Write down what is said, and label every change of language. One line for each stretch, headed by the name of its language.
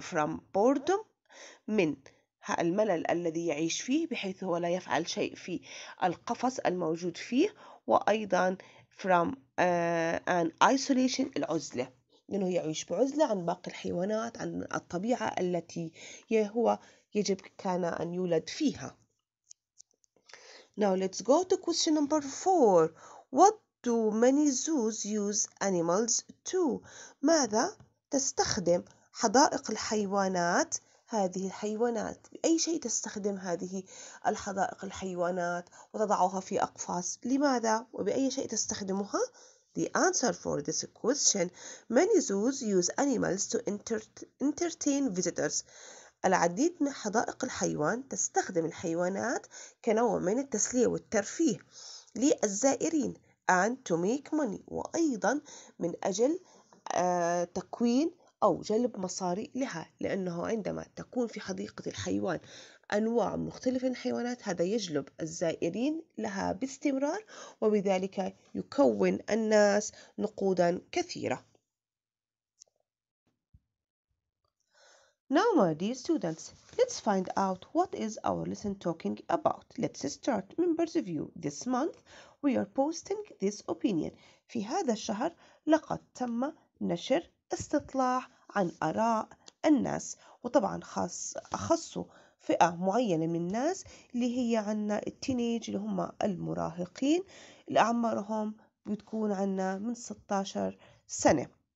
English: from boredom
Arabic: من الملل الذي يعيش فيه بحيث هو لا يفعل شيء في القفص الموجود فيه، وأيضا
English: from an isolation
Arabic: العزلة. لأنه يعيش بعزلة عن باقي الحيوانات، عن الطبيعة التي هو يجب كان أن يولد فيها.
English: Now let's go to question number 4. What do many zoos use animals to?
Arabic: ماذا تستخدم حدائق الحيوانات هذه الحيوانات؟ بأي شيء تستخدم هذه الحدائق الحيوانات وتضعها في أقفاص؟ لماذا؟ وبأي شيء تستخدمها؟
English: The answer for this question: many zoos use animals to entertain visitors.
Arabic: العديد من حدائق الحيوان تستخدم الحيوانات كنوع من التسلية والترفيه للزائرين
English: and to make money،
Arabic: وأيضا من أجل تكوين أو جلب مصاري لها، لأنه عندما تكون في حديقة الحيوان أنواع مختلفة من الحيوانات هذا يجلب الزائرين لها باستمرار، وبذلك يكون الناس نقودا كثيرة.
English: Now, my dear students, let's find out what is our lesson talking about. Let's start. Members of you, this month we are posting this opinion.
Arabic: في هذا الشهر لقد تم نشر استطلاع عن آراء الناس، وطبعا أخصوا فئة معينة من الناس اللي هي عنا التينيج اللي هم المراهقين اللي أعمارهم بتكون عنا من 16 سنة.